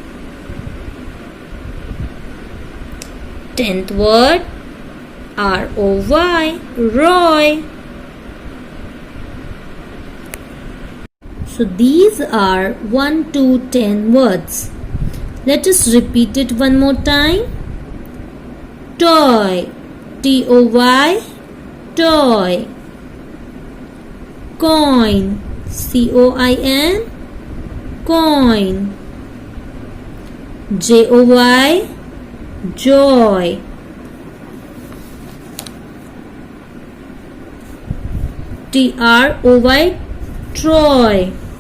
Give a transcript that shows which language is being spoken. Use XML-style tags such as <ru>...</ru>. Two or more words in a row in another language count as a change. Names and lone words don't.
<en>Tenth word, roy, roy. So these are 1 to 10 words. Let us repeat it one more time. Toy, T-O-Y, toy. Coin, C-O-I-N, coin. J-O-Y, joy. T-R-O-Y, Troy.</en>